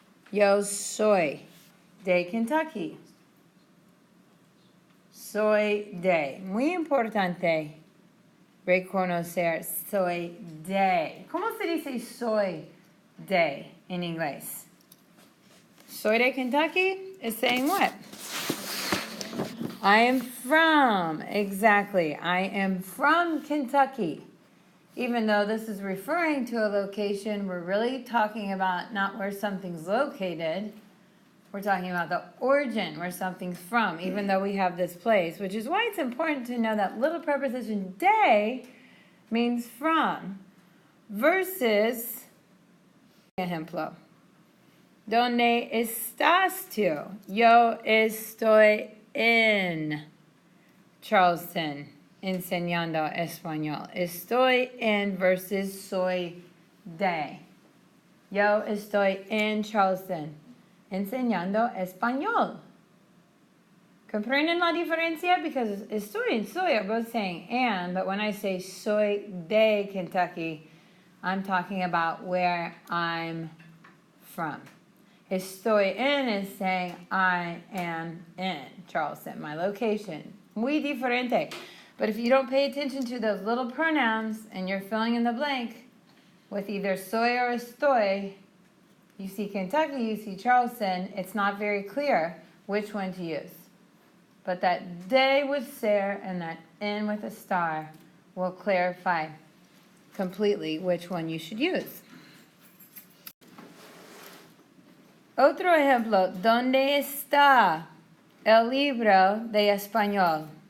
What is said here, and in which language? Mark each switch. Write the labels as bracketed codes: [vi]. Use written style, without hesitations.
[es] Yo soy de Kentucky. Soy de. Muy importante reconocer soy de. ¿Cómo se dice soy de en inglés? Soy de Kentucky [en] is saying what? I am from. Exactly. I am from Kentucky. Even though this is referring to a location, we're really talking about not where something's located. We're talking about the origin, where something's from, even though we have this place, which is why it's important to know that little preposition de means from, versus, [es] ejemplo, ¿dónde estás tú? Yo estoy en Charleston enseñando español. Estoy en versus soy de. Yo estoy en Charleston enseñando español. ¿Comprenden la diferencia? [en] Because estoy and soy are both saying and, but when I say [es] soy de Kentucky, [en] I'm talking about where I'm from. [es] Estoy en [en] is saying I am in Charleston, my location. [es] Muy diferente. [en] But if you don't pay attention to those little pronouns and you're filling in the blank with either soy or estoy, you see Kentucky, you see Charleston, it's not very clear which one to use. But that de with ser and that en with a star will clarify completely which one you should use. [es] Otro ejemplo, ¿dónde está el libro de español?